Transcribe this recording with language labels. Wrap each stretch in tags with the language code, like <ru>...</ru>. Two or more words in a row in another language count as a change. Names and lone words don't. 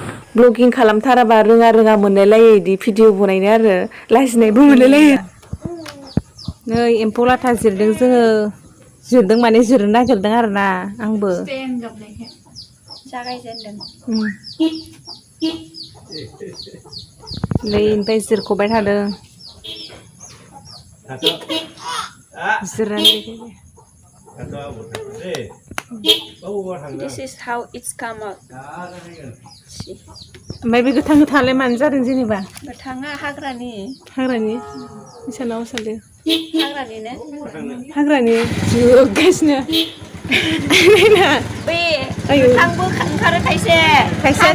<brx>ब्लगिं खालामथाराबा रोङा मोनलायलायो इदि भिडिअ बनायनो आरो लाजिनायबो मोनलायलायो नै एम्फौ लाथा जिरदों जोङो जिरदों माने जिरनो नागिरदों आरोना आंबो जागायजेनदों नै ओमफ्राय जिरख'बाय थादों जिरनानै</brx> <en>This is how it's come out.</en> <brx>ओमफ्राय बे गोथां गोथाङालाय मानो जादों जेनेबा गोथाङा हाग्रानि इसानाव सानदों हाग्रानि जोगासिनो बे गोथांबो ओंखारो खायसेयानो</brx>